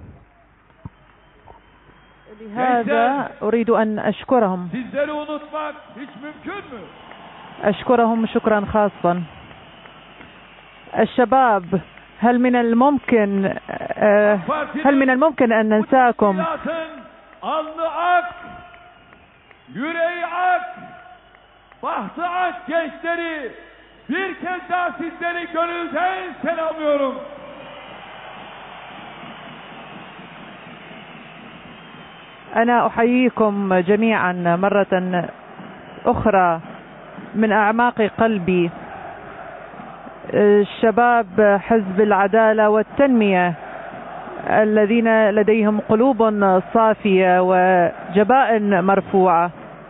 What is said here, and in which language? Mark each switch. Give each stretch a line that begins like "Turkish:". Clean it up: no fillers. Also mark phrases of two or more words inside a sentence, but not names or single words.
Arabic: لهذا أريد أن أشكرهم شكرا خاصا. الشباب، هل من الممكن أن ننساكم؟
Turkish: yüreği ak, bahtı ak gençleri bir kez daha sizleri gönülden selamlıyorum.
Arabic: أنا أحييكم جميعا مرة أخرى من أعماق قلبي. شباب حزب العدالة والتنمية الذين لديهم قلوب صافية وجبائن مرفوعة.